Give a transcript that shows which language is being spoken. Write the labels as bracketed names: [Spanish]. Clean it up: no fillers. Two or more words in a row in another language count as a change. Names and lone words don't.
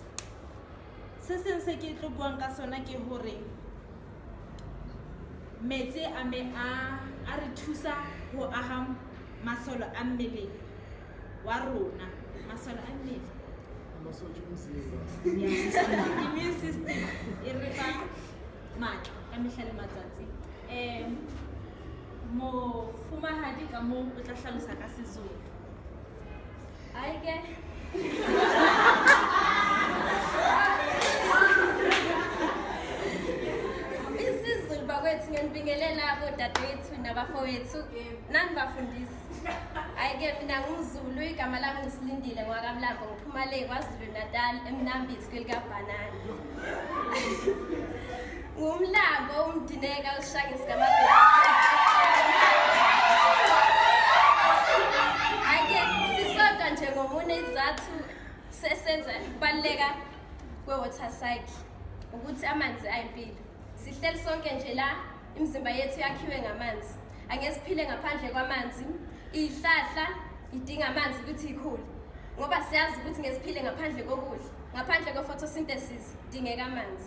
[Southern Sotho] Se seng se ke tlo buang ka sona ke hore metsi a re thusa ho aha masole a mmele wa rona. Masole a mmele, [English] immune system [Southern Sotho] e re fa matla ka mehla le matsatsi. Mofumahadi ka moo o tla hlalosa ka Sezulu. [Zulu] Aike. Isizulu bakwethu ngenibingelela abodadewethu nabafowethu nanibafundisi. Ayike mina ngumZulu, igama lami nguSilindile ngwakamlambo, ngiphuma le kwaZulu Natal eMnambithi kwelikabhanana. Ngumlambo umdineka ushangisi ngamabheka. Ayike sisodwa nje ngomunye izathu sesenza ukubaluleka kwe- [English] water cycle [Zulu] ukuthi amanzi ayimpilo. Sihleli sonke nje la, imizimba yethu yakhiwe ngamanzi. Angesiphile ngaphandle kwamanzi. Ihlahla idinga amanzi ukuthi ikhule, ngoba siyazi ukuthi ngesiphile ngaphandle kokudla, ngaphandle kwe-photosynthesis idingeka amanzi.